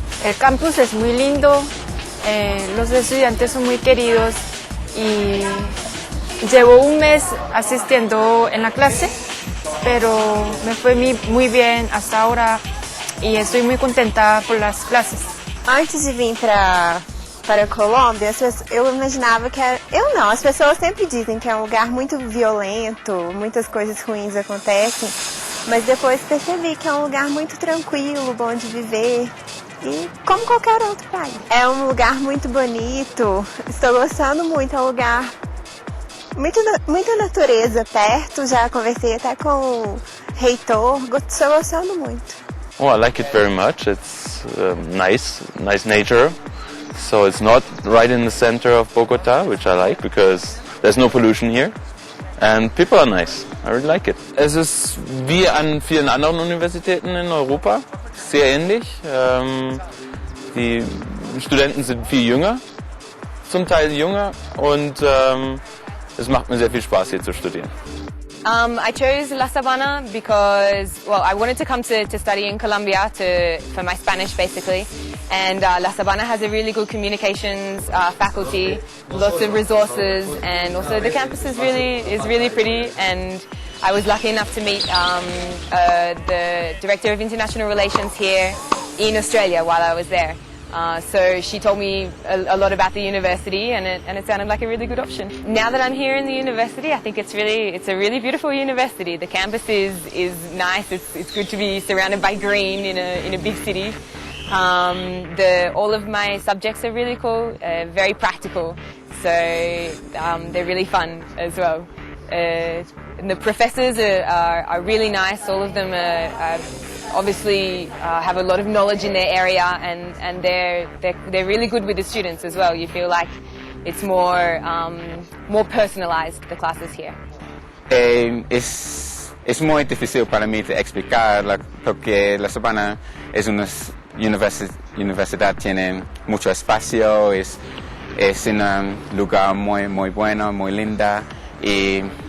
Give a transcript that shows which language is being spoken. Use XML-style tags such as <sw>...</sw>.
<es>El campus es muy lindo, los estudiantes son muy queridos y llevo un mes asistiendo en la clase, pero me fue muy bien hasta ahora y estoy muy contenta por las clases.</es> <pt>Antes de vir para a Colômbia, eu imaginava que era... Eu não, as pessoas sempre dizem que é um lugar muito violento, muitas coisas ruins acontecem, mas depois percebi que é um lugar muito tranquilo, bom de viver, e como qualquer outro país. É um lugar muito bonito, estou gostando muito, é um lugar muita natureza perto, já conversei até com o reitor, estou gostando muito.</pt> <en>Oh, I like it very much. It's nice nature. So it's not right in the center of Bogota, which I like because there's no pollution here. And people are nice. I really like it.</en> <de>Es ist wie an vielen anderen Universitäten in Europa, sehr ähnlich. Die Studenten sind viel jünger, zum Teil jünger, und es macht mir sehr viel Spaß, hier zu studieren.</de> <en>I chose La Sabana because, well, I wanted to come to study in Colombia for my Spanish, basically. And La Sabana has a really good communications faculty, lots of resources, and also the campus is really pretty. And I was lucky enough to meet the Director of International Relations here in Australia while I was there. So she told me a lot about the university, and it sounded like a really good option. Now that I'm here in the university, I think it's a really beautiful university. The campus is nice. It's good to be surrounded by green in a big city. All of my subjects are really cool, very practical, so they're really fun as well. And the professors are really nice. All of them obviously have a lot of knowledge in their area, and they're really good with the students as well. You feel like it's more personalized, the classes here.</en> <es>Es muy difícil para mí de explicar porque la Sabana es una universidad, tiene mucho espacio, es un lugar muy bueno, muy linda y</es>